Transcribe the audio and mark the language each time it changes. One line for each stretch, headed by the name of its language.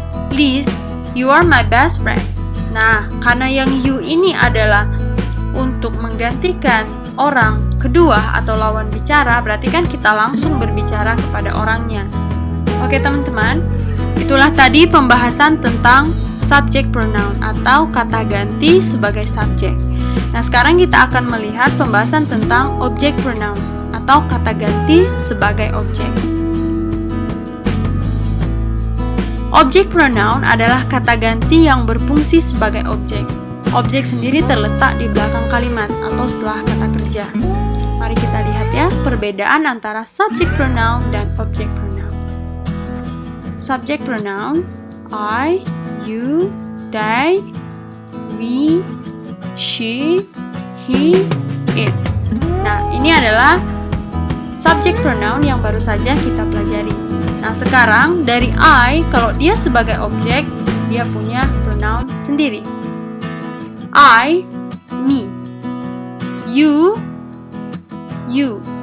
English: Liz, you are my best friend.
Indonesian: Nah, karena yang you ini adalah untuk menggantikan orang kedua atau lawan bicara, berarti kan kita langsung berbicara kepada orangnya. Oke teman-teman, itulah tadi pembahasan tentang subject pronoun atau kata ganti sebagai subjek. Nah, sekarang kita akan melihat pembahasan tentang object pronoun atau kata ganti sebagai objek. Object pronoun adalah kata ganti yang berfungsi sebagai objek. Objek sendiri terletak di belakang kalimat atau setelah kata kerja. Mari kita lihat ya perbedaan antara subject pronoun dan object pronoun. Subject pronoun I, you, they, we, she, he, it. Nah, ini adalah subject pronoun yang baru saja kita pelajari. Nah, sekarang dari I, kalau dia sebagai objek, dia punya pronoun sendiri. I, me. You, you.